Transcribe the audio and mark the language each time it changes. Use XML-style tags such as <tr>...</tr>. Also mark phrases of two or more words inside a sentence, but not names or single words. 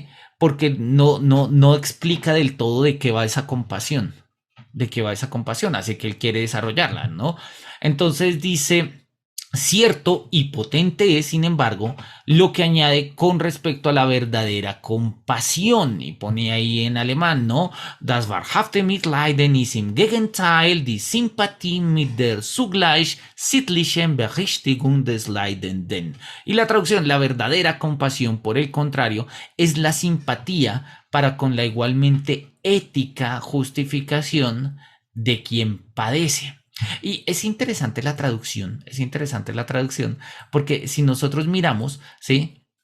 <es>Porque no explica del todo de qué va esa compasión, así que él quiere desarrollarla, ¿no? Entonces dice, cierto y potente es, sin embargo, lo que añade con respecto a la verdadera compasión, y pone ahí en alemán, ¿no?</es> <de>Das wahrhafte Mitleiden ist im Gegenteil die Sympathie mit der zugleich sittlichen Berichtigung des Leidenden.</de> <es>Y la traducción, la verdadera compasión, por el contrario, es la simpatía para con la igualmente ética justificación de quien padece. Y es interesante la traducción, porque si nosotros miramos, ¿sí?</es>